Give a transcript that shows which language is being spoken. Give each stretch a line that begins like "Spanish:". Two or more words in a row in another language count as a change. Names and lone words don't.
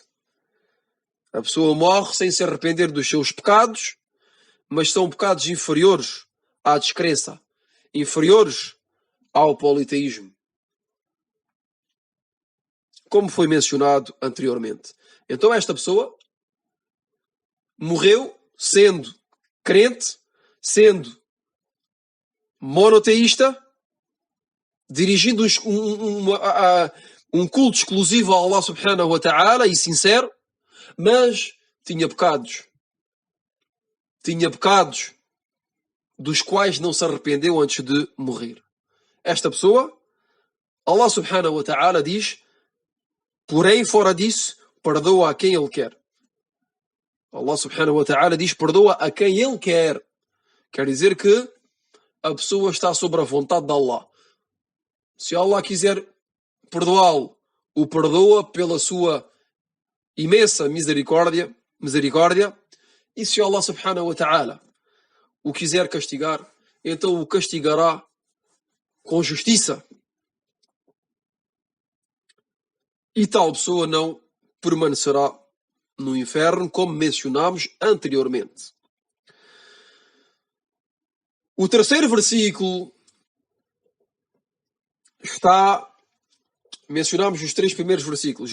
Portuguese: A pessoa morre sem se arrepender dos seus pecados, mas são pecados inferiores à descrença, inferiores ao politeísmo, como foi mencionado anteriormente. Então esta pessoa morreu sendo crente, sendo monoteísta, dirigindo um culto exclusivo a Allah
Arabic: سبحانه وتعالى
Portuguese: e sincero, mas tinha pecados. Tinha pecados dos quais não se arrependeu antes de morrer. Esta pessoa, Allah
Arabic: سبحانه وتعالى
Portuguese: diz, porém fora disso, perdoa a quem Ele quer. Allah
Arabic: سبحانه وتعالى
Portuguese: diz, perdoa a quem Ele quer. Quer dizer que a pessoa está sob a vontade de Allah. Se Allah quiser perdoá-lo, o perdoa pela sua imensa misericórdia, e se Allah
Arabic: سبحانه وتعالى
Portuguese: o quiser castigar, então o castigará com justiça. E tal pessoa não permanecerá no inferno, como mencionámos anteriormente. O terceiro versículo mencionámos os três primeiros versículos.